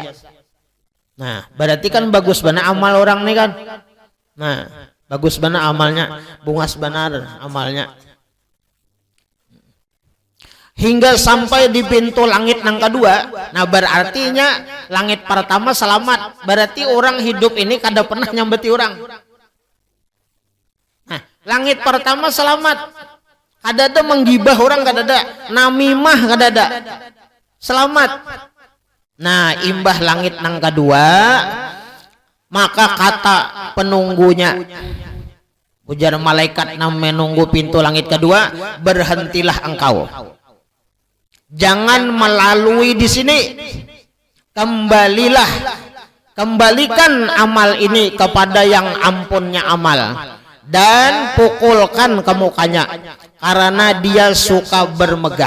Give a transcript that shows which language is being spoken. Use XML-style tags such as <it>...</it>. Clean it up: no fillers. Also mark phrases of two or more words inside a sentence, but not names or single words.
<bjn>Nah, berarti kan bagus benar amal orang nih kan. Nah, bagus benar amalnya, bungas benar amalnya.</bjn> <id>Hingga sampai di pintu langit yang kedua. Nah, berartinya langit pertama selamat.</id> <bjn>Berarti orang hidup ini kada pernah nyambeti orang.</bjn> <id>Nah, langit pertama selamat.</id> <bjn>Kada ada menggibah orang, kada ada namimah, kada ada, selamat.</bjn> <id>Nah, imbah langit nang kedua, maka kata penunggunya, ujar malaikat nang menunggu pintu langit kedua, berhentilah engkau, jangan melalui di sini, kembalikan amal ini kepada yang ampunnya amal dan pukulkan ke mukanya karena dia suka bermegah.</id>